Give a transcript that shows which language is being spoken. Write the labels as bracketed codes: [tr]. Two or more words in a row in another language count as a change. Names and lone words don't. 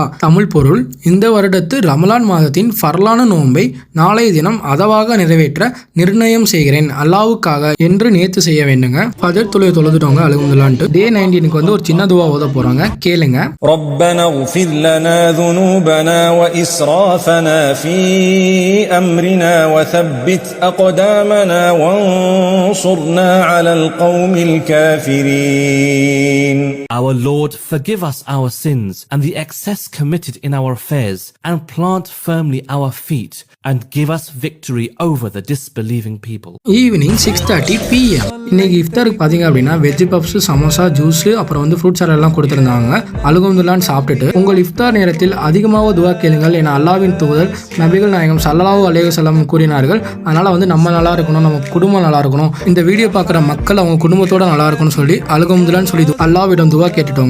[ta] தமிழ் பொருள்: இந்த வருடத்து ரமலான் மாதத்தின் ஃபர்லான நோன்பை நாளைய தினம் அதவாக நிறைவேற்ற நிர்ணயம் செய்கிறேன் அல்லாவுக்காக என்று நேத்து செய்ய வேண்டுங்க. ஃபஜர் தொழுகை தொழுதுட்டவங்க அல்ஹம்துலில்லாஹ்ன்ட்டு டே 19க்கு வந்து ஒரு சின்ன துவா ஓத போறாங்க கேளுங்க. [ar] ربنا اغفر لنا ذنوبنا وإسرافنا في أمرنا وثبت أقدامنا وانصرنا على القوم الكافرين. [en] Our Lord, forgive us our sins and the excess committed in our affairs, and plant firmly our feet, and give us victory over the disbelieving people. [ta] ஈவினிங் 6:30 PM. இன்னைக்கு இஃப்தாருக்கு பார்த்தீங்க அப்படின்னா [en] veg puffs, [ta] சமோசா, ஜூஸ் அப்புறம் வந்து [en] fruit salad [ta] எல்லாம் கொடுத்துருந்தாங்க. அல்ஹம்துலில்லாஹ் சாப்பிட்டுட்டு உங்கள் இஃப்தார் நேரத்தில் அதிகமாக துவா கேளுங்கள் என அல்லாஹ்வின் தூதர் நபிகள் நாயகம் [ar] صلى الله عليه وسلم [ta] கூறினார்கள். அதனால வந்து நம்ம நல்லா இருக்கணும், நம்ம குடும்பம் நல்லா இருக்கணும், இந்த வீடியோ பார்க்குற மக்கள் அவங்க குடும்பத்தோட நல்லா இருக்கணும்னு சொல்லி அல்ஹம்துலில்லாஹ்னு சொல்லி அல்லாஹ்விடம் துவா கேட்டுட்டோங்க.